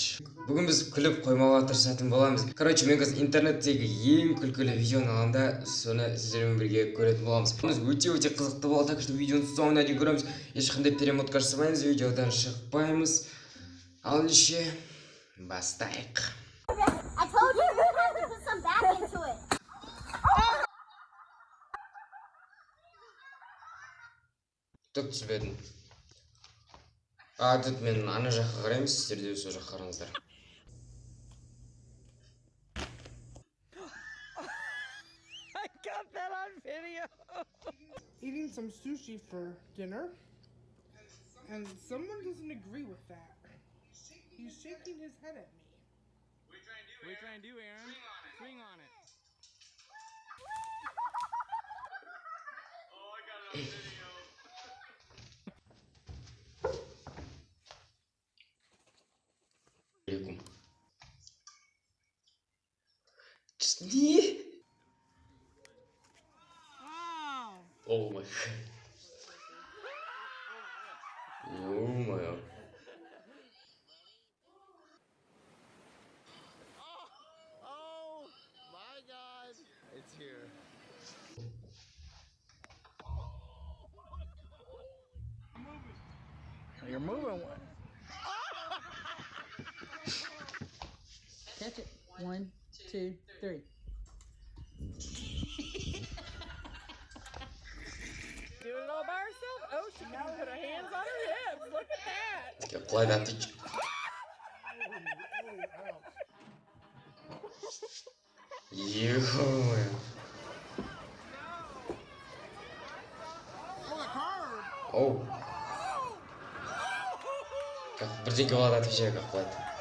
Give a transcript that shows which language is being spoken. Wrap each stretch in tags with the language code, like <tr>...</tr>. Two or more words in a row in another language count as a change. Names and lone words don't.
<kk>Бүгін біз күліп қоймауға тырысатын боламыз. Короче, мен қазір интернеттегі ең күлкілі видеоны аламын да, соны сіздермен бірге көретін боламыз. Өте қызықты болады,</kk> <ru>так что</ru> <kk>видеоның соңына дейін көреміз. Ешқандай перемотка жасамаймыз, видеодан шықпаймыз. Ал ендеше бастайық.</kk> <en>I told you you have to put some back into it.</en> <kk>Түк түсінбедім. Тут мен ана жаққа қараймыз, сіздер де сол жаққа қараңыздар.</kk> <en>I got that on video. Eating some sushi for dinner, and someone doesn't agree with that. He's shaking his head at me. What are you trying to do, Aaron? Swing on it. Oh, I got it on video.</en> <kk>Алейкум. Не?</kk> <en>Oh my.</en> <ru>Ё-моё.</ru> <en>Oh my God! It's here. You're moving one. Catch it. 1, 2, 3. Doing it all by herself? Oh, she can put her hands on her hips. Look at that. Apply that to...</en> <ru>Ё-моё. Оу.</ru> <kk>Как бірдеңке болады, отвечай, как болады.</kk>